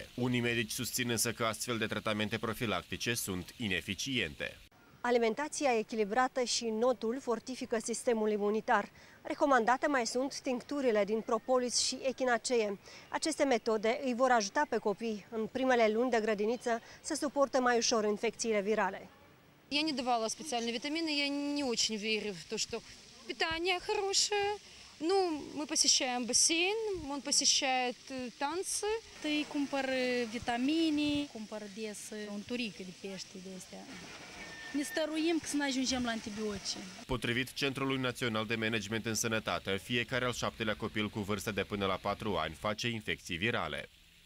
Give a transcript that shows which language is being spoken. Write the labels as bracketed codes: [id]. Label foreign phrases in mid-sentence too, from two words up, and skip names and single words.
[ro] Unii medici susțin însă că astfel de tratamente profilactice sunt ineficiente. Alimentația echilibrată și notul fortifică sistemul imunitar. Recomandate mai sunt tincturile din propolis și echinacee. Aceste metode îi vor ajuta pe copii în primele luni de grădiniță să suporte mai ușor infecțiile virale. [ru] Я не давала специальные витамины, я не очень верю в то, что питание хорошее. Ну, мы посещаем бассейн, он посещает танцы. [ro] Îi cumpăr vitamine, cumpăr des unturică de pește de astea. Ne stăruim să nu ajungem la antibiotice. Potrivit Centrului Național de Management în Sănătate, fiecare al 7-lea copil cu vârstă de până la 4 ani face infecții virale.